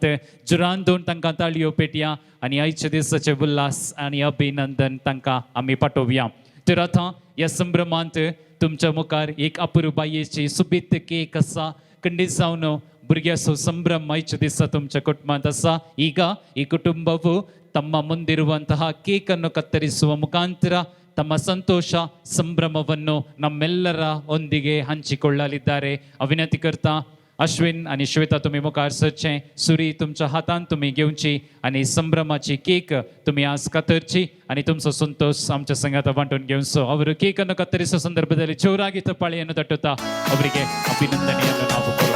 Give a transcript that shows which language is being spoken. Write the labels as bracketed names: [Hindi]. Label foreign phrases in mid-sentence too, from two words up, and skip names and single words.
[Konkani] जुरान दोन तांकां ताळयो पेटया आनी आयच्या दिसाचे उल्हास आनी अभिनंदन तांकां आमी पाठोवया. तर आतां ह्या संभ्रमांत तुमच्या मुखार एक अपुरुबायेची सुबीत केक आसा. खंडीत जावन भुरग्याचो संभ्रम आयच्या दिसा तुमच्या कुटुंबात आसा. [Kannada] ಈಗ ಈ ಕುಟುಂಬವು ತಮ್ಮ ಮುಂದಿರುವಂತಹ ಕೇಕ್ ಅನ್ನು ಕತ್ತರಿಸುವ ಮುಖಾಂತರ ತಮ್ಮ ಸಂತೋಷ ಸಂಭ್ರಮವನ್ನು नम्मेल्लर ಒಂದಿಗೆ ಹಂಚಿಕೊಳ್ಳಲಿದ್ದಾರೆ. [Konkani] विनंती करता अश्विन आणि श्वेता तुम्ही मुखार सरचे. सुरी तुमच्या हातान तुम्ही घेवची आणि संभ्रमाची केक तुम्ही आज कतरची आणि तुमचो संतोष आमच्या संघात वांटून घेवचो. [Kannada] ಅವರು ಕೇಕ್ ಅನ್ನು ಕತ್ತರಿಸುವ ಸಂದರ್ಭದಲ್ಲಿ ಜೋರಾಗಿ ತಪ್ಪಾಳೆಯನ್ನು ತಟ್ಟುತ್ತಾ ಅವರಿಗೆ ಅಭಿನಂದನೆಯನ್ನು ನಾವು ಕೊಡೋಣ.